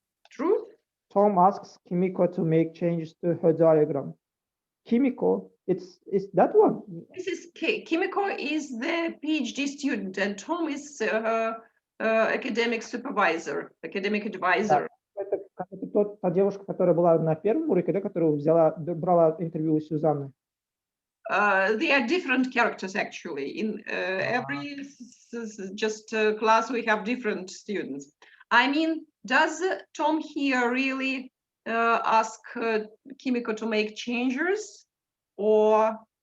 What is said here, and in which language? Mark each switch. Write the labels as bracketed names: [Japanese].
[English] True? Tom asks Kimiko to make changes to her diagram. Kimiko, it's that one. This is Kimiko is the PhD student, and Tom is her academic supervisor, academic advisor. [Russian] Это та девушка, которая была на первом уроке, да, которая брала интервью у Сюзанны. [English] They are different characters actually. In every class we have different students. I mean, does Tom here really ask Kimiko to make changes, or